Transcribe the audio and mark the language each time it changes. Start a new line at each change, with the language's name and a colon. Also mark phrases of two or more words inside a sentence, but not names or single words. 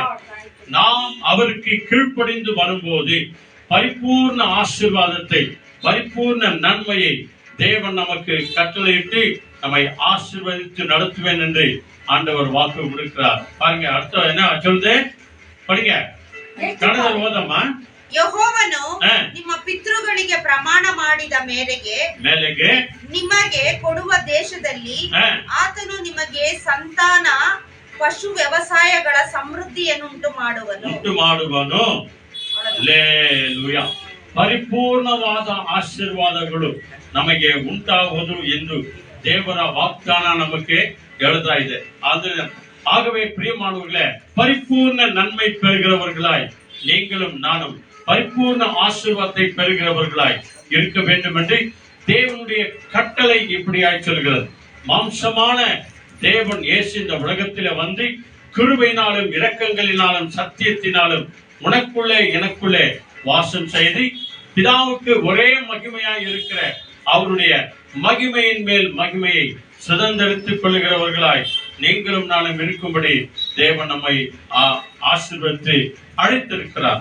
Tamil: நாம் அவருக்கு கீழ்ப்படிந்து வரும்போது பரிபூர்ண ஆசீர்வாதத்தை, பரிபூர்ண நன்மையை தேவன் நமக்கு கட்டளையிட்டு நம்மை ஆசீர்வதித்து நடத்துவேன் என்று ஆண்டவர் வாக்கு கொடுக்கிறார். பாருங்க, அர்த்தம் என்ன சொல்லுது? படிங்க,
Kannada: ಕನ್ನಡದ ಓದಮ್ಮ. ಯೆಹೋವನು ನಿಮ್ಮ ಪಿತೃಗಳಿಗೆ ಪ್ರಮಾಣ ಮಾಡಿದ ಮೇರೆಗೆ ನಿಮಗೆ ಕೊಡುವ ದೇಶದಲ್ಲಿ ಆತನು ನಿಮಗೆ ಸಂತಾನ ಪಶು ವ್ಯವಸಾಯಗಳ ಸಮೃದ್ಧಿಯನ್ನುಂಟು ಮಾಡುವನು. ಹಲ್ಲೆಲೂಯಾ. ಪರಿಪೂರ್ಣವಾದ ಆಶೀರ್ವಾದಗಳು ನಮಗೆ ಉಂಟಾಗುವುದು ಎಂದು ದೇವರ ವಾಗ್ದಾನ ನಮಗೆ ಹೇಳ್ತಾ ಇದೆ.
Tamil: ஆகவே பிரியமானவர்களே, பரிபூர்ண நன்மை பெறுகிறவர்களாய் நீங்களும் நானும் பரிபூர்ண ஆசீர்வாதத்தை பெறுகிறவர்களாய் இருக்க வேண்டும் என்று தேவனுடைய கட்டளை இப்படியாய் சொல்கிறது. மாம்சமான தேவன் இயேசு இந்த உலகத்திலே வந்து கிருபையினாலும் இரக்கங்களினாலும் சத்தியத்தினாலும் உனக்குள்ளே எனக்குள்ளே வாசம் செய்து பிதாவுக்கு ஒரே மகிமையாய் இருக்கிற அவருடைய மகிமையின் மேல் மகிமையை சுதந்திரித்துக் கொள்கிறவர்களாய் நீங்களும் நானும் இருக்கும்படி தேவன் நம்மை ஆசீர்வதித்து அழைத்திருக்கிறார்.